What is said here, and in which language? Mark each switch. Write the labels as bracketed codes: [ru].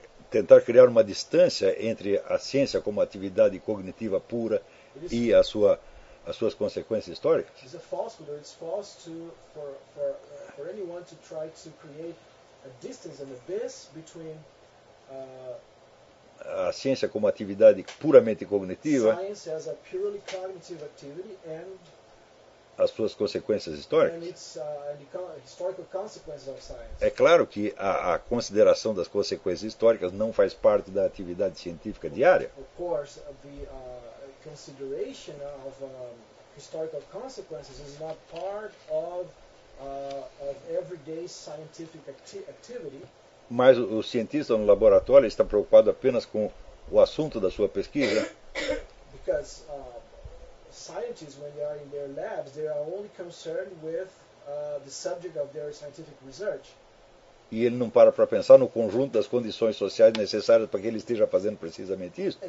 [pt] Tentar criar uma distância entre a ciência como atividade cognitiva pura e a sua as suas consequências históricas. [en] It's a falsehood, or it's false to for anyone to try to create a distance, an abyss between [pt] a ciência como atividade puramente cognitiva. [en] Science as a purely cognitive activity and [pt] as suas consequências históricas. [en] And it's the historical consequences of science. [pt] É claro que a consideração das consequências históricas não faz parte da atividade científica diária. [en] Of course, the consideration of historical consequences is not part of everyday scientific activity. [pt] Mas o cientista no laboratório está preocupado apenas com o assunto da sua pesquisa. [en] Because scientists, when they are in their labs, they are only concerned with the subject of their scientific research. [pt] E ele não para pensar no conjunto das condições sociais necessárias para que ele esteja fazendo precisamente isso.